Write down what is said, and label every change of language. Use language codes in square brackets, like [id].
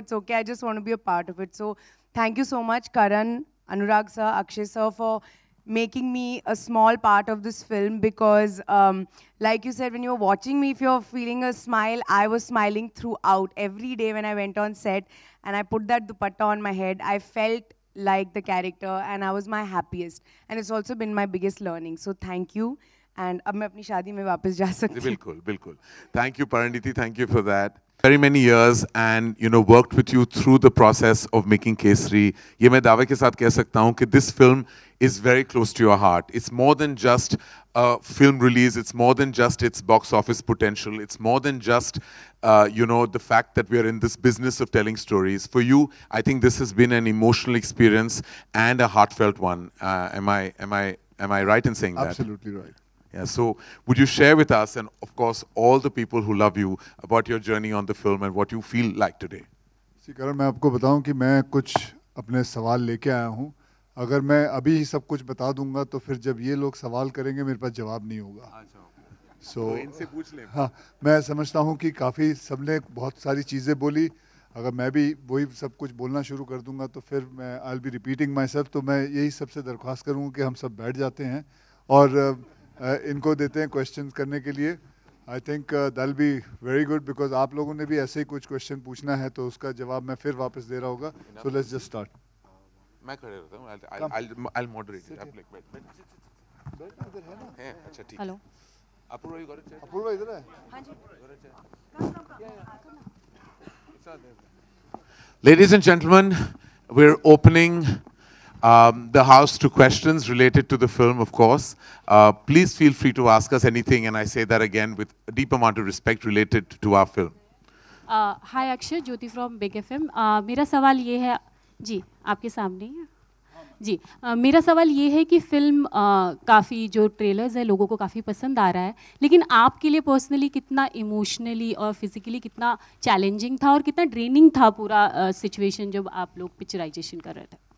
[en] It's okay. I just want to be a part of it. So thank you so much, Karan, Anurag sir, Akshay sir, for making me a small part of this film, because like you said, when you were watching me, if you're feeling a smile, I was smiling throughout. Every day when I went on set and I put that dupatta on my head, I felt like the character and I was my happiest. And it's also been my biggest learning. So thank you. [hi] And अब मैं अपनी शादी में वापस जा सकती हूँ. Bilkul, bilkul. [en] Thank you, Pariniti. Thank you for that. Very many years and, you know, worked with you through the process of making Kesari. [hi] ये मैं दावे के साथ कह सकता हूँ कि [en] this film is very close to your heart. It's more than just a film release. It's more than just its box office potential. It's more than just, you know, the fact that we are in this business of telling stories. For you, I think this has been an emotional experience and a heartfelt one. Am I right in saying that? Absolutely right. Yeah, so would you share with us and of course all the people who love you about your journey on the film and what you feel like today? See, [hi] Karan, मैं आपको बताऊं कि मैं कुछ अपने सवाल लेके आया हूं. अगर मैं अभी ही सब कुछ बता दूंगा तो फिर जब ये लोग सवाल करेंगे मेरे पास जवाब नहीं होगा. तो इनसे पूछ लें. हाँ, मैं समझता हूं कि काफ़ी सबने बहुत सारी चीज़ें बोली. अगर मैं भी वही सब कुछ बोलना शुरू कर दूंगा तो फिर मैं [en] I'll be repeating myself. [hi] तो मैं यही सबसे दरख्वास्त करूँगा कि हम सब बैठ जाते हैं और इनको देते हैं क्वेश्चंस करने के लिए. [en] I think that be very good because [hi] आप लोगों ने भी ऐसे ही कुछ क्वेश्चन पूछना है तो उसका जवाब मैं फिर वापस दे रहा होगा. [en] So let's just start. [hi] मैं खड़े रहता हूँ. [en] I'll moderate it. [hi] आप बैठ इधर है ना. है अच्छा ठीक. [en] Hello. Apoorva you got a chair? [hi] Apoorva इधर है. हाँ जी. [en] Ladies and gentlemen, we're opening the house to questions related to the film, of course. Please feel free to ask us anything, and I say that again with a deep amount of respect related to our film. Hi Akshay, Jyoti from Big FM. [hi] मेरा सवाल ये है जी आपके सामने है. जी मेरा सवाल ये है कि फिल्म काफ़ी जो ट्रेलर्स है लोगों को काफ़ी पसंद आ रहा है, लेकिन आपके लिए पर्सनली कितना इमोशनली और फिजिकली कितना चैलेंजिंग था और कितना ड्रेनिंग था पूरा सिचुएशन जब आप लोग पिक्चराइजेशन कर रहे थे?